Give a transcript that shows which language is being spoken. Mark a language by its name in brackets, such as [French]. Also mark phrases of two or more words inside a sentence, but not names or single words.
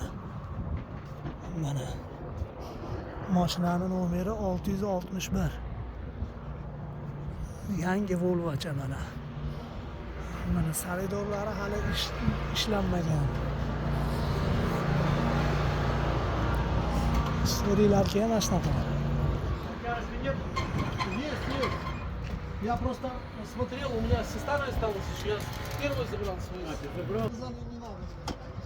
[Uzbek] Mana mashinaning nomeri 661. Yangi Volvocha mana. Mana saridorlari hali ishlanmagan. Seriylar keyin mana shunaqa. [Russian] Я просто смотрел, у меня со старой осталось еще, я первый забрал свою. Забрал? Не надо.